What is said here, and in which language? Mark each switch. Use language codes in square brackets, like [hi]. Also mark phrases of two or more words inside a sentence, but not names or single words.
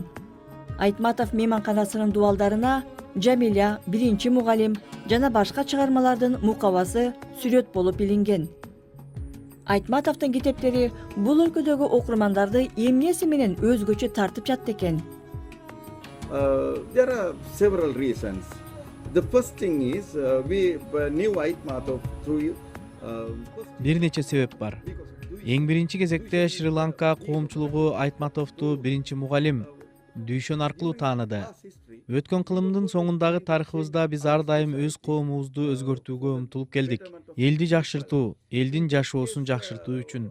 [ky] Айтматов мейманканасынын дубалдарына Жамиля, биринчи мугалим жана башка чыгармалардын мукабасы сүрөт болуп илинген. Айтматовдун китептери бул өлкөдөгү окурмандарды эмнеси менен өзгөчө тартып жатты экен? [en] There are several reasons. The first thing is we knew Айтматов through [ky] Бир нече себеп бар. Эң биринчи кезекте Шри-Ланка коомчулугу Айтматовду биринчи мугалим Дүйшөн аркылуу тааныды. Өткөн кылымдын соңундагы тарыхыбызда биз ар дайым өз коомубузду өзгөртүүгө умтулуп келдик. Элди жакшыртуу, элдин жашоосун жакшыртуу үчүн.